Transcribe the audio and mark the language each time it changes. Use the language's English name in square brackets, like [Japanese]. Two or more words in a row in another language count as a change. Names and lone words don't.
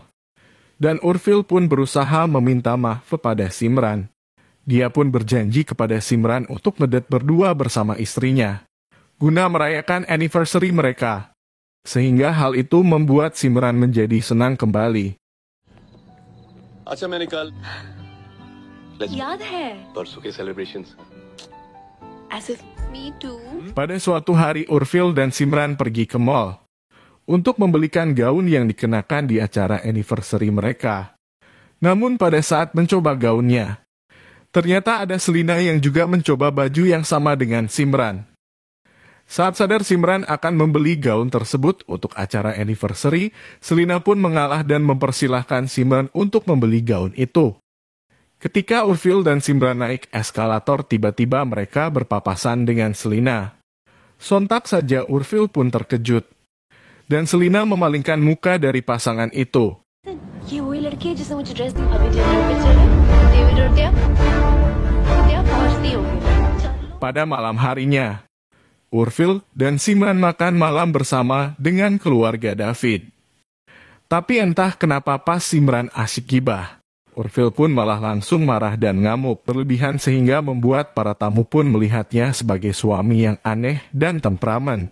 [Indonesian] Dan Urfil pun berusaha meminta maaf kepada Simran. Dia pun berjanji kepada Simran untuk ngedet berdua bersama istrinya, guna merayakan anniversary mereka. Sehingga hal itu membuat Simran menjadi senang kembali. [Hindi] अच्छा मैंने कल याद है परसों के celebrations. [English] as if me too. [Indonesian] Pada suatu hari Urfil dan Simran pergi ke mall untuk membelikan gaun yang dikenakan di acara anniversary mereka. Namun pada saat mencoba gaunnya, ternyata ada Selena yang juga mencoba baju yang sama dengan Simran. Saat sadar Simran akan membeli gaun tersebut untuk acara anniversary, Selena pun mengalah dan mempersilahkan Simran untuk membeli gaun itu. Ketika Urfil dan Simran naik eskalator, tiba-tiba mereka berpapasan dengan Selena. Sontak saja Urfil pun terkejut, dan Selena memalingkan muka dari pasangan itu. [Hindi] ये वही लड़की है जिसने मुझे ड्रेस दी अभी डिनर पे चले डेविड और त्या पहुंचती होगी चलो [Indonesian] Pada malam harinya, Urfil dan Simran makan malam bersama dengan keluarga David. Tapi entah kenapa pas Simran asyik gibah, Urfil pun malah langsung marah dan ngamuk berlebihan sehingga membuat para tamu pun melihatnya sebagai suami yang aneh dan temperamen.